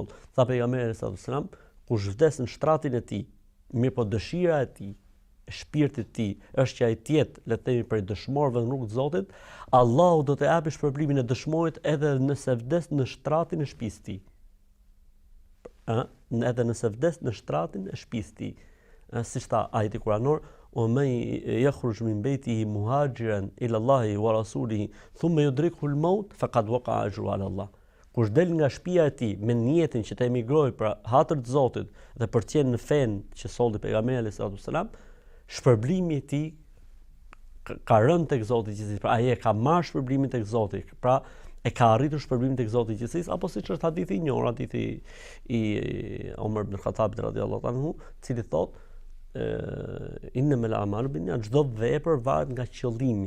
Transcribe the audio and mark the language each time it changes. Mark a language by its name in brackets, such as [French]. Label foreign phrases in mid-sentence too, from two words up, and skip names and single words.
[Albanian] Tha pejgamberi [Arabic] صلى الله عليه وسلم, [Albanian] kush vdes në shtratin e tij, mirë po dëshira e tij, shpirti i tij është që ai të jetë, le të themi, për dëshmorëve në rrugt të Zotit, Allahu do të japë shpërblimin e dëshmorit edhe nëse vdes në shtratin e shtëpisë tij. Edhe nëse vdes në shtratin e shtëpisë tij. Siç tha ajeti kuranor, [Arabic] ومن يخرج من بيته مهاجرا إلى الله ورسوله ثم يدركه الموت فقد وقع أجره على الله. [Albanian] Kush del nga shtëpia e tij me niyetin që të emigrojë për hatër të Zotit dhe për të qenë në fen që solli pejgamberi [Arabic] صلى الله عليه وسلم, [Albanian] shpërblimi i tij ka rënë tek Zoti i gjithësisë. Pra ai e ka marrë shpërblimin tek Zoti. Pra e ka arritur shpërblimin tek Zoti i gjithësisë, apo siç është hadithi i njohur, hadithi i Omer ibn Khattabit [Arabic] رضي الله عنه, [Albanian] i cili thotë [Arabic] إنما الأعمال بالنيات, [Albanian] çdo vepër varet nga qëllimi.